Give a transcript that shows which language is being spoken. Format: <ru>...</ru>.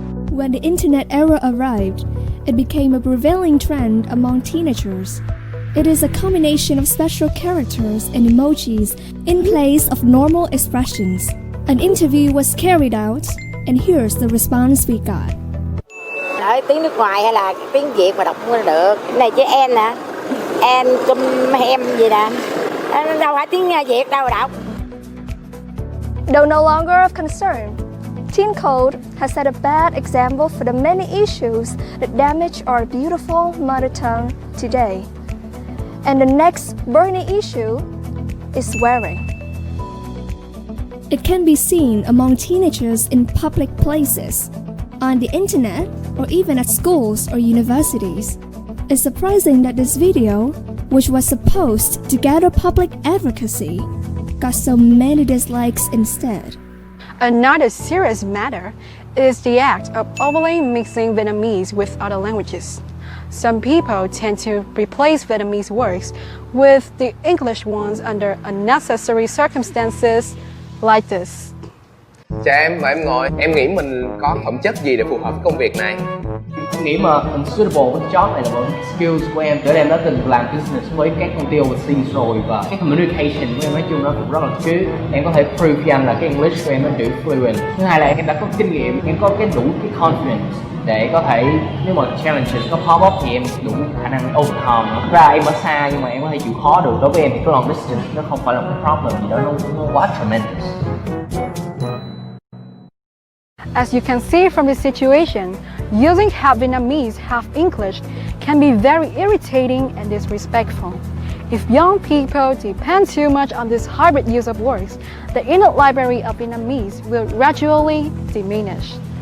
<en>When the internet era arrived, it became a prevailing trend among teenagers. It is a combination of special characters and emojis in place of normal expressions. An interview was carried out, and here's the response we got.</en> <vi>Nói tiếng nước ngoài hay là tiếng Việt mà đọc cũng được. Cái này chữ N nè, N cum hem gì nè. Đâu phải tiếng Việt đâu mà đọc.</vi> <en>Though no longer of concern, teen code has set a bad example for the many issues that damage our beautiful mother tongue today. And the next burning issue is swearing. It can be seen among teenagers in public places, on the internet, or even at schools or universities. It's surprising that this video, which was supposed to gather public advocacy, got so many dislikes instead. Another serious matter is the act of overly mixing Vietnamese with other languages. Some people tend to replace Vietnamese words with the English ones under unnecessary circumstances like this.</en> <vi>Chào em, mời em ngồi. Em nghĩ mình có phẩm chất gì để phù hợp với công việc này? Em nghĩ mà suitable với job này là một skills của em. Để em đã từng làm business với các công ty overseas rồi, và cái communication của em nói chung nó cũng rất là good. Em có thể prove với anh là cái English của em nó đủ fluent. Thứ hai là em đã có kinh nghiệm, em có cái đủ cái confidence để có thể, nếu mà challenges có</vi> <en>pop up</en> <vi>thì em đủ khả năng overcome. Thật ra em ở xa nhưng mà em có thể chịu khó được. Đối với em thì cái</vi> <en>long distance</en> <vi>nó không phải là một cái problem gì đó nó quá tremendous.</vi> <en>As you can see from this situation, using half Vietnamese, half English can be very irritating and disrespectful. If young people depend too much on this hybrid use of words, the inner library of Vietnamese will gradually diminish.</en>